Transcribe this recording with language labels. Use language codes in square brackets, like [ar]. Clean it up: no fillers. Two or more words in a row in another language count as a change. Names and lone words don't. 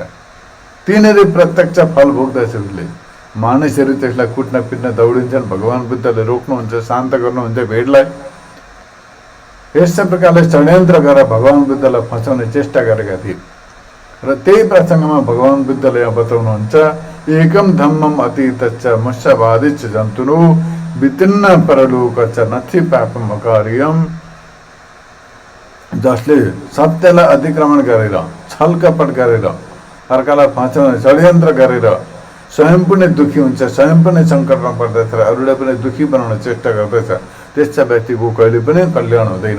[ne] तिनीहरू प्रत्यक्ष फल भोग्दछ उसले। मानिसहरू त्यसलाई कुट्न पिट्न दौडिन्छन्। भगवान् बुद्धले रोक्नुहुन्छ, शान्त गर्नुहुन्छ भिडलाई। यस्तै प्रकारले षड्यन्त्र गरेर भगवान् बुद्धलाई फसाउने चेष्टा गरेका थिए। र त्यही प्रसङ्गमा भगवान् बुद्धले यहाँ बताउनुहुन्छ, [pi] एकम धम्मम अतीतच्च मुष्यवादिच्च जन्तुनो वितिन्न परलोकच्च नथि पापम अकार्यम। [ne] जसले सत्यलाई अतिक्रमण गरेर, छल कपट गरेर, अर्कालाई फसाउने षड्यन्त्र गरेर स्वयं पनि दुखी हुन्छ, स्वयं पनि सङ्कटमा पर्दछ र अरूलाई पनि दुखी बनाउन चेष्टा गर्दछ, त्यस्ता व्यक्तिको कहिले पनि कल्याण हुँदैन।